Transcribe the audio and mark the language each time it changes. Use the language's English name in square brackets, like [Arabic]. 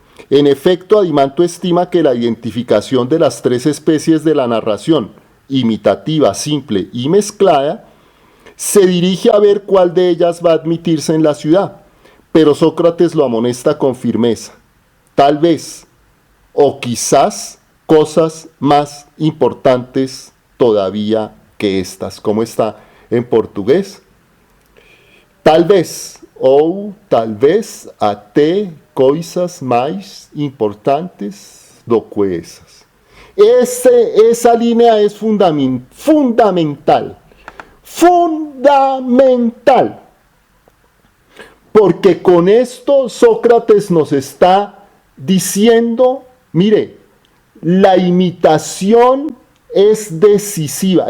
[Spanish] En efecto, Adimanto estima que la identificación de las tres especies de la narración, imitativa, simple y mezclada, se dirige a ver cuál de ellas va a admitirse en la ciudad, pero Sócrates lo amonesta con firmeza. Tal vez, o quizás, cosas más importantes todavía que estas. ¿Cómo está en portugués? [Portuguese] Tal vez, ou talvez até coisas mais importantes do que essas. [Spanish] Esa línea es fundamental. Fundamental. Porque con esto Sócrates nos está diciendo, mire, la imitación es decisiva.